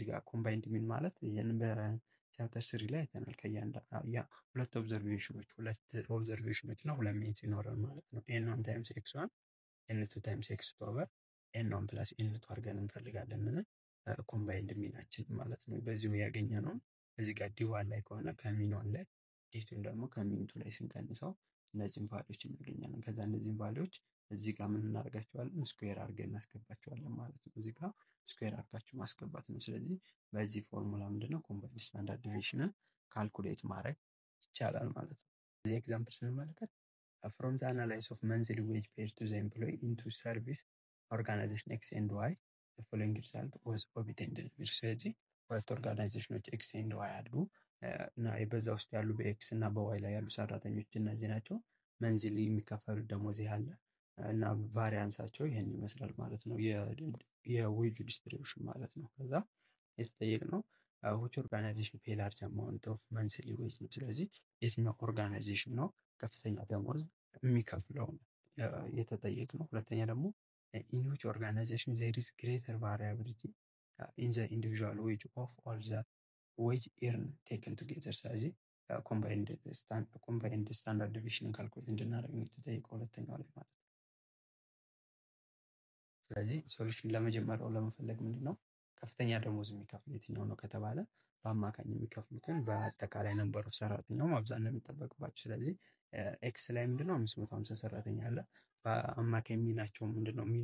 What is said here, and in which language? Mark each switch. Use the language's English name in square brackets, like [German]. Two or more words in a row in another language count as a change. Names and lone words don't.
[Amharic] ጋር [English] combined mean [Amharic] ማለት ይሄን በቻፕተር 3 ላይ አይተናል። ሁለት ኦብዘርቬሽኖች እና ሁለት ሚንስ ይኖራል ማለት ነው። [English] N1 times X1 N2 times X2 over N1 plus N2 [Amharic] አድርገን እንፈልጋለን ኮምባይንድ ሚናችን ማለት ነው። በዚሁ ያገኘ ነው። እዚህ ጋር ዲ1 ላይ ከሆነ ከሚን1 ላይ ዲቱን ደግሞ ከሚን2 ላይ ስንቀንሰው እነዚህን ቫልዩዎች እናገኛለን። ከዛ እነዚህን ቫልዩዎች እዚህ ጋር ምን እናደርጋቸዋለን? ስኩዌር አድርገን እናስገባቸዋለን ማለት ነው። እዚህ ጋር ስኩዌር አድርጋችሁ ማስገባት ነው። ስለዚህ በዚህ ፎርሙላ ምንድነው [English] combined standard deviation [Amharic] ካልኩሌት ማድረግ ይቻላል ማለት ነው። እዚህ ኤግዛምፕል ስንመለከት [English] from the analysis of monthly wage paid to the employee into service organization X and Y the following result was obtained። [Amharic] ስለዚህ ሁለት [English] organizations X and Y [Amharic] አሉ እና በዛ ውስጥ ያሉ በኤክስ እና በዋይ ላይ ያሉ ሰራተኞች እነዚህ ናቸው። መንዝሊ የሚከፈሉት ደሞዝ ያለ እና ቫሪያንሳቸው ይሄን ይመስላል ማለት ነው። የዌጁ ዲስትሪቢዩሽን ማለት ነው። ከዛ የተጠየቅነው [English] which organization pay large amount of monthly wage [Amharic] ነው። ስለዚህ የትኛው ኦርጋናይዜሽን ነው ከፍተኛ ደሞዝ የሚከፍለው የተጠየቅነው። ሁለተኛ ደግሞ [English] in which organization there is greater variability in the individual wage of all the wage earned taken together። [Amharic] ስለዚህ [English] combined standard deviation [Amharic] ካልኩሌት እንድናደርግ ነው የተጠየቀው ሁለተኛው ላይ ማለት ነው። ስለዚህ ሶሉሽን ለመጀመሪያው ለመፈለግ ምንድነው ከፍተኛ ደሞዝ የሚከፍል የትኛው ነው ከተባለ በአማካኝ የሚከፍሉትን በአጠቃላይ [English] number of [Amharic] ሰራተኛው ማብዛት ነው የሚጠበቅባቸው። ስለዚህ ኤክስ ላይ ምንድነው 550 ሰራተኛ አለ። በአማካኝ ሚናቸው ምንድነው ሚን